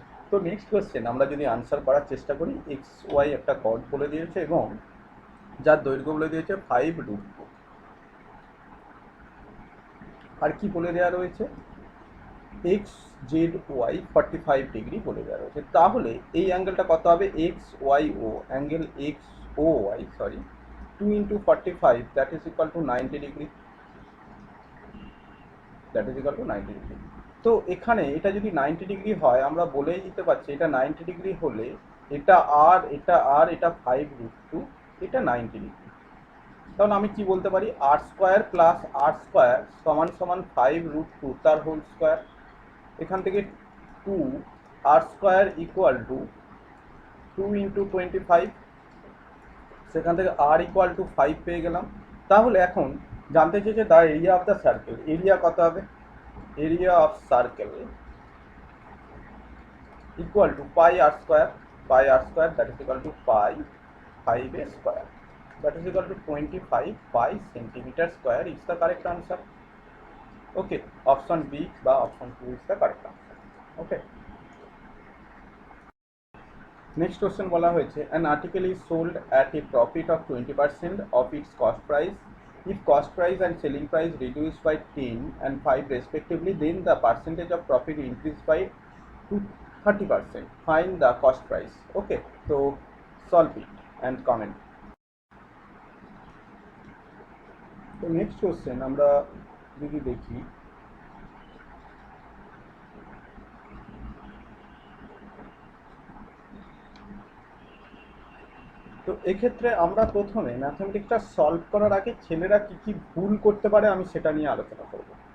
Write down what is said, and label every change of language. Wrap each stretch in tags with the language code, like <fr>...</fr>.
<bn>তো next question আমরা যদি আনসার করার চেষ্টা করি, XY একটা কর্ড বলে দিয়েছে এবং যার দৈর্ঘ্য বলে দিয়েছে 5√2, আর কি বলে দেওয়া রয়েছে, XZY 45 ডিগ্রি বলে দেওয়া রয়েছে। তাহলে এই অ্যাঙ্গেলটা কত হবে, XYO, angle XOY, sorry, 2 into 45,</bn> <en>that is equal to 90 degree, that is equal to 90 degree।</en> <bn>তো এখানে এটা যদি 90 ডিগ্রি হয়, আমরা বলেই দিতে পারছি এটা 90 ডিগ্রি হলে এটা এটা 5√2, এটা 90 ডিগ্রি। তাহলে আমি কি বলতে পারি, r² প্লাস r² সমান সমান 5√2 তার হোল স্কোয়ার। এখান থেকে 2 r² ইকুয়াল টু 2 into 25, সেখান থেকে r ইকুয়াল টু 5 পেয়ে গেলাম। তাহলে এখন জানতে চেয়েছে the area of the circle, area কত হবে, area of circle equal to pi r²,</bn> <en>that is equal to pi 5a square, that is equal to 25 pi centimeter square is the correct answer. Okay, option B বা option 2 is the correct answer. Okay. Next question</en> <bn>বলা হয়েছে,</bn> <en>an article is sold at a profit of 20% of its cost price. If cost price and selling price reduced by 10 and 5 respectively, then the percentage of profit increased by 30%. Find the cost price. Okay, so solve it and comment.</en> <bn>তো next question আমরা যদি দেখি, তো এক্ষেত্রে আমরা প্রথমে ম্যাথমেটিক্সটা solve করার আগে ছেলেরা কি কি ভুল করতে পারে আমি সেটা নিয়ে আলোচনা করব।</bn>